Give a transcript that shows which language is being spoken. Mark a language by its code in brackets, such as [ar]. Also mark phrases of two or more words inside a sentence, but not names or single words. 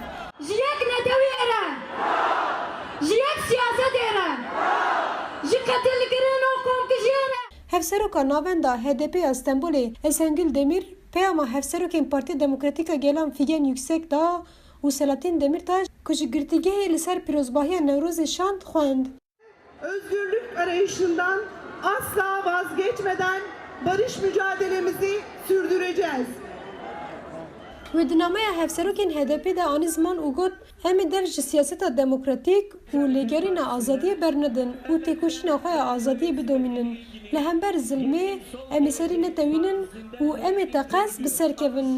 [ku] Ji yek nedewiyê re, ji yek siyasetê re, ji qetilkirin û komkujiyê re. Hevseroka navenda HDP-ya Stenbolê Esengül Demir peyama hevserokên Partiya Demokratîk a Gelan Figen Yüksek da û Selahattin Demirtaş ku ji girtîgehê li ser pîrozbahiya Newrozê şand xwend. [tr] Özgürlük arayışından asla vazgeçmeden barış mücadelemizi sürdüreceğiz. [ku] Wê di nameya hevserokên HDP de anî ziman û got em ê dev ji siyaseta demokratîk û lêgerîna azadiyê bernedin û têkoşîna xwe ya azadiyê bidomînin. Li hember zilmê em ê serî netewînin û em ê teqez bi ser kevin.